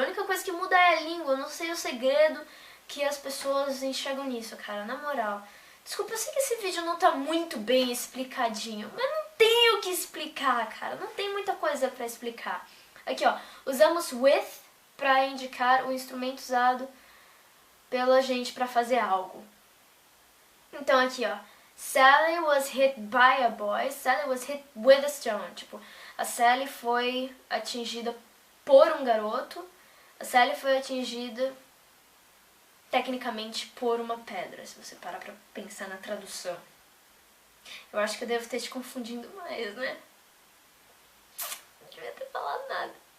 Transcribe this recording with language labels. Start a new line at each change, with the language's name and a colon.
Portuguese: A única coisa que muda é a língua. Eu não sei o segredo que as pessoas enxergam nisso, cara, na moral. Desculpa, eu sei que esse vídeo não tá muito bem explicadinho, mas não tem o que explicar, cara. Não tem muita coisa pra explicar. Aqui, ó, usamos with pra indicar o instrumento usado pela gente pra fazer algo. Então aqui, ó,
English: Sally was hit by a boy, Sally was hit with a stone.
Portuguese: Tipo, a Sally foi atingida por um garoto, a Sally foi atingida tecnicamente por uma pedra, se você parar pra pensar na tradução. Eu acho que eu devo ter te confundindo mais, né? Não devia ter falado nada.